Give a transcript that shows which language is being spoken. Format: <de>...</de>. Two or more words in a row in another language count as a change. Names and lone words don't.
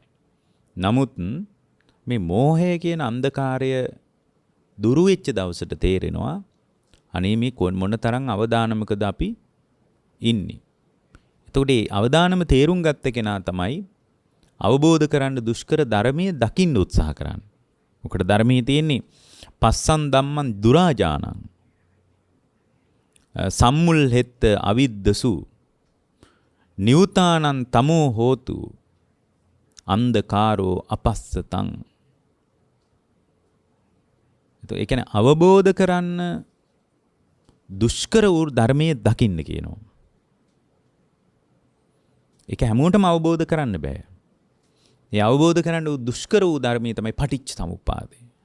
<si>නමුත් මේ මෝහය කියන අන්ධකාරය දුරු වෙච්ච දවසට තේරෙනවා අනේ මේ මොන තරම් අවදානමකද අපි ඉන්නේ. එතකොට මේ අවදානම තේරුම් ගත්ත කෙනා තමයි අවබෝධ කරන්න දුෂ්කර ධර්මයේ දකින්න උත්සාහ කරන්නේ. මොකද ධර්මයේ තියෙන්නේ</si> <pi>පස්සන් ධම්මං දුරාජානං සම්මුල් හෙත්ත අවිද්දසු නියුතානං තමෝ හෝතු අන්ධකාරෝ අපස්සතං.</pi> <si>ඒ කියන්නේ අවබෝධ කරන්න දුෂ්කර වූ ධර්මයේ දකින්න කියනවා. ඒක හැමෝටම අවබෝධ කරන්න බෑ. ඒ අවබෝධ කරන්න දුෂ්කර වූ ධර්මයේ තමයි පටිච්ච සමුප්පාදය.</si>